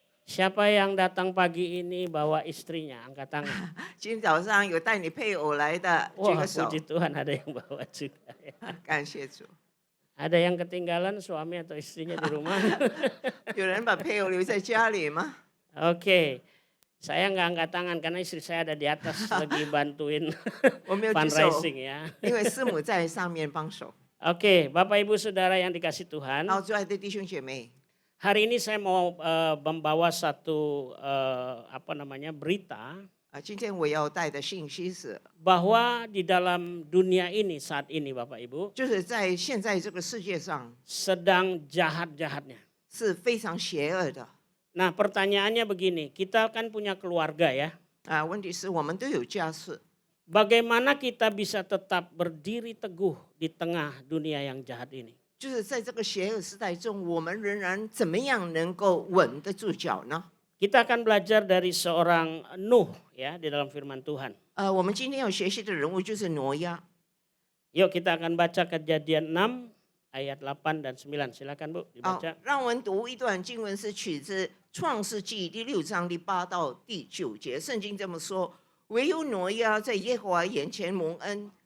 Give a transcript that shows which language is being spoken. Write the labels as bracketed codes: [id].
[id] Siapa yang datang pagi ini bawa istrinya? Angkat tangan. [zh] 今天早上有带你配偶来的，举 [id] Wah, [zh] 个手， [id] puji Tuhan ada yang bawa juga. [zh] 感谢主。 [id] Ada yang ketinggalan suami atau istrinya di rumah? [zh] 有人把配偶留在家里吗？ [id] Oke, saya nggak angkat tangan karena istri saya ada di atas lagi bantuin [zh] 我没有举手， [id] fundraising ya. [zh] 因为师母在上面帮手。 [id] Oke, Bapak Ibu Saudara yang dikasih Tuhan, [zh] 好，亲爱的弟兄姐妹， [id] hari ini saya mau membawa satu berita [zh] 今天我要带的信息是， [id] bahwa di dalam dunia ini saat ini Bapak Ibu [zh] 就是在现在这个世界上 [id] sedang jahat-jahatnya. [zh] 是非常邪恶的。 [id] Nah pertanyaannya begini, kita kan punya keluarga ya. [zh] 问题是我们都有家室， [id] Bagaimana kita bisa tetap berdiri teguh di tengah dunia yang jahat ini? [zh] 就是在这个邪恶时代中，我们仍然怎么样能够稳得住脚呢？ [id] Kita akan belajar dari seorang Nuh ya di dalam firman Tuhan. [zh] 我们今天要学习的人物就是挪亚。 [id] Yuk kita akan baca Kejadian 6 ayat 8 dan 9. Silakan Bu [zh] 好 [id] dibaca.， [zh] 让我们读一段经文，是取自创世纪第6章第8到第9节。圣经这么说：唯有挪亚在耶和华眼前蒙恩。